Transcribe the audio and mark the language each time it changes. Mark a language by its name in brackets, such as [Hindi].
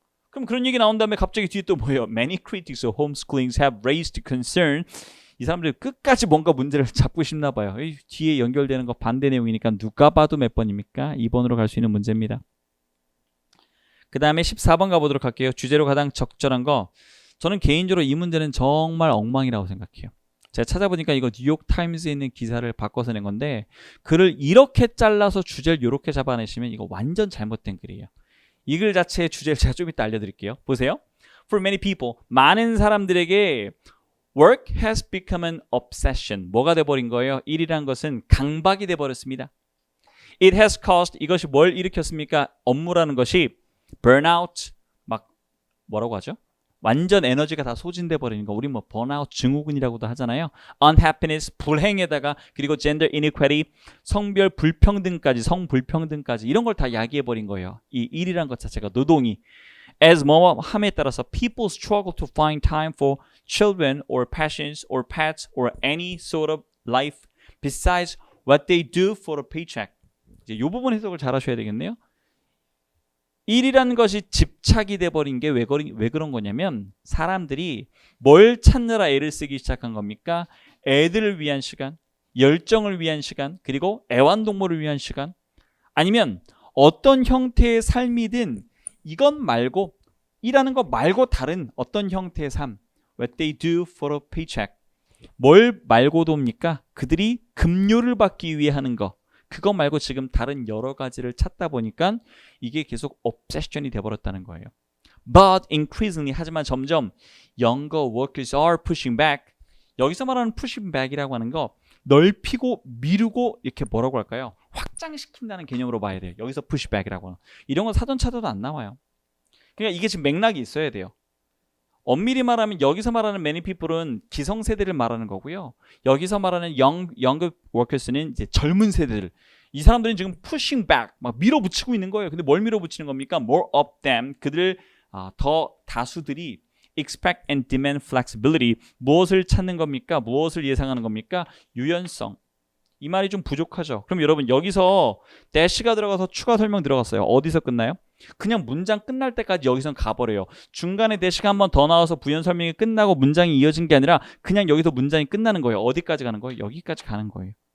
[Korean] 그럼 그런 얘기 나온 다음에 갑자기 뒤에 또 뭐예요? [English] Many critics of homeschooling have raised concern. [Korean] 이 사람들이 끝까지 뭔가 문제를 잡고 싶나 봐요. 뒤에 연결되는 거 반대 내용이니까 누가 봐도 몇 번입니까? 2번으로 갈 수 있는 문제입니다. 그 다음에 14번 가보도록 할게요. 주제로 가장 적절한 거. 저는 개인적으로 이 문제는 정말 엉망이라고 생각해요. 제가 찾아보니까 이거 뉴욕타임즈에 있는 기사를 바꿔서 낸 건데 글을 이렇게 잘라서 주제를 이렇게 잡아내시면 이거 완전 잘못된 글이에요. 이 글 자체의 주제를 제가 좀 이따 알려드릴게요. 보세요. [English] For many people, [Korean] 많은 사람들에게 [English] Work has become an obsession. [Korean] 뭐가 돼버린 거예요? 일이란 것은 강박이 돼버렸습니다. [English] It has caused, [Korean] 이것이 뭘 일으켰습니까? 업무라는 것이 burnout, 막 뭐라고 하죠? 완전 에너지가 다 소진돼 버리는 거. 우리 뭐 번아웃 증후군이라고도 하잖아요. Unhappiness, 불행에다가 그리고 [English] gender inequality, [Korean] 성별 불평등까지, 성불평등까지 이런 걸 다 야기해 버린 거예요. 이 일이란 것 자체가 노동이. [English] As [Korean] 뭐뭐 함에 따라서 [English] people struggle to find time for children or passions or pets or any sort of life besides what they do for a paycheck. [Korean] 이제 이 부분 해석을 잘 하셔야 되겠네요. 일이라는 것이 집착이 돼버린 게 왜 그런 거냐면 사람들이 뭘 찾느라 애를 쓰기 시작한 겁니까? 애들을 위한 시간, 열정을 위한 시간, 그리고 애완동물을 위한 시간, 아니면 어떤 형태의 삶이든 이건 말고 일하는 거 말고 다른 어떤 형태의 삶, [English] what they do for a paycheck. [Korean] 뭘 말고도입니까? 그들이 급료를 받기 위해 하는 거. 그거 말고 지금 다른 여러 가지를 찾다 보니까 이게 계속 obsession이 돼버렸다는 거예요. [English] But increasingly, [Korean] 하지만 점점 [English] younger workers are pushing back. [Korean] 여기서 말하는 pushing back이라고 하는 거 넓히고 미루고 이렇게 뭐라고 할까요? 확장시킨다는 개념으로 봐야 돼요. 여기서 push back이라고 하는. 이런 건 사전 찾아도 안 나와요. 그러니까 이게 지금 맥락이 있어야 돼요. 엄밀히 말하면 여기서 말하는 many people은 기성세대를 말하는 거고요. 여기서 말하는 younger workers는 이제 젊은 세대들. 이 사람들은 지금 pushing back, 막 밀어붙이고 있는 거예요. 근데 뭘 밀어붙이는 겁니까? [English] More of them, [Korean] 그들 더 다수들이 [English] expect and demand flexibility, [Korean] 무엇을 찾는 겁니까? 무엇을 예상하는 겁니까? 유연성. 이 말이 좀 부족하죠. 그럼 여러분 여기서 dash가 들어가서 추가 설명 들어갔어요. 어디서 끝나요? 그냥 문장 끝날 때까지 여기선 가버려요. 중간에 dash가 한 번 더 나와서 부연 설명이 끝나고 문장이 이어진 게 아니라 그냥 여기서 문장이 끝나는 거예요. 어디까지 가는 거예요? 여기까지 가는 거예요.